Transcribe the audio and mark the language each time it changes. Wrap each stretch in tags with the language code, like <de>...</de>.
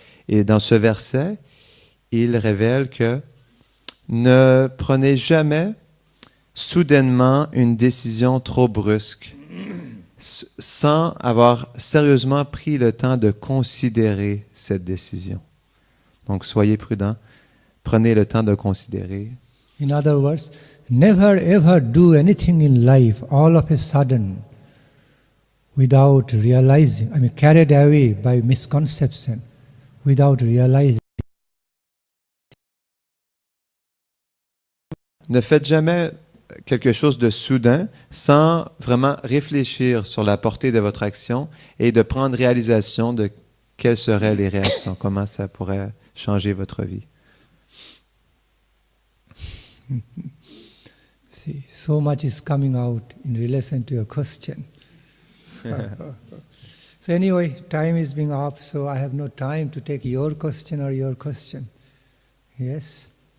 <fr>Et dans ce verset, il révèle que ne prenez jamais soudainement une décision trop brusque sans avoir sérieusement pris le temps de considérer cette décision. Donc, soyez prudents, prenez le temps de considérer.</fr> <en>In other words, never ever do anything in life all of a sudden without realizing, carried away by misconception, without realizing.</en> <fr>Ne faites jamais quelque chose de soudain sans vraiment réfléchir sur la portée de votre action et de prendre réalisation de quelles seraient les réactions, comment ça pourrait changer votre vie.</fr> <en>See, so much is coming out in relation to your question. So anyway, time is being up, so I have no time to take your question or your question. Yes?</en>